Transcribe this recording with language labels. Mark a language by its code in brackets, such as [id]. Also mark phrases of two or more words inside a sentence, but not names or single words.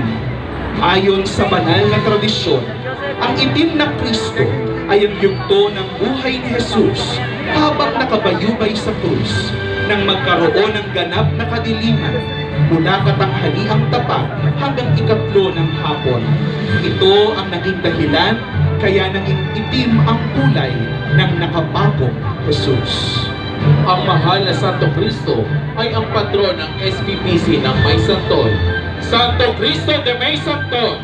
[tl] Ayon sa banal na tradisyon, ang itim na Kristo ay ang yugto ng buhay ni Jesus habang nakabayubay sa krus nang magkaroon ng ganap na kadiliman mula katanghaliang tapat hanggang ikatlo ng hapon. Ito ang naging dahilan kaya naging itim ang kulay ng nakapakong Jesus. Ang mahal na Santo Cristo ay ang patron ng SPPC ng May Santol. Santo Cristo de May Santol,